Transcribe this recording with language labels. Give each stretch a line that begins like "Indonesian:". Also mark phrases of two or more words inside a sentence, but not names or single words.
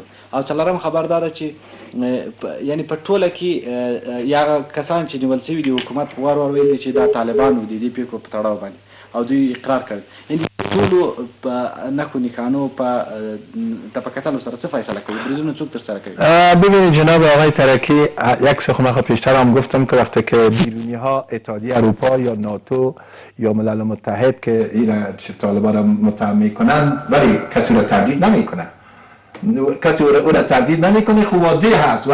Pashto: او څلورم خبر دا ده چې یعنی په ټوله کې یا کسان چې نیول شوي دي حکومت وار وار ویلي چې دا طالبانو د دې پیښو په تړاو باندې او دوی اقرار کړی. یعنی ټولو په نکو نښانو په کتلو سره څه فیصله کوي؟ بریدونه څوک ترسره کوي؟
Persian: ببینید جناب آقای ترکی، یک شخص پیشتر هم گفتم که وقتی که بیرونی ها اتحادیه اروپا یا ناتو یا ملل متحد که این طالبان را متهم میکنن ولی کسی را تردید نمیکنن، کسی او را تردید نمیکنه، خوب واضح هست.